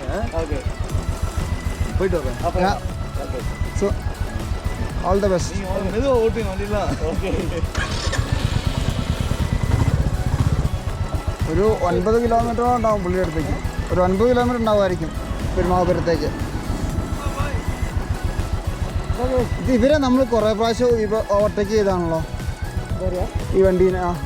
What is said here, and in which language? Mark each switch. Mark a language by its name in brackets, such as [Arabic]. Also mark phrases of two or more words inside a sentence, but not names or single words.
[Tamil] ஓகே, போயிட்டு வரேன். [English] So all the best. [Tamil] நீங்கள் மெதுவாக ஓட்டுங்க வண்டிலாம். ஓகே, [Malayalam] ഒരു 9 കിലോമീറ്ററോ ഉണ്ടാവും പുള്ളിയുടെ അടുത്തേക്ക്. ഒരു 9 കിലോമീറ്റർ ഉണ്ടാവുമായിരിക്കും പെരുമാപുരത്തേക്ക്. ഇത് ഇവരെ നമ്മൾ കുറേ പ്രാവശ്യം ഓവർടേക്ക് ചെയ്താണല്ലോ ഈ വണ്ടീനെ.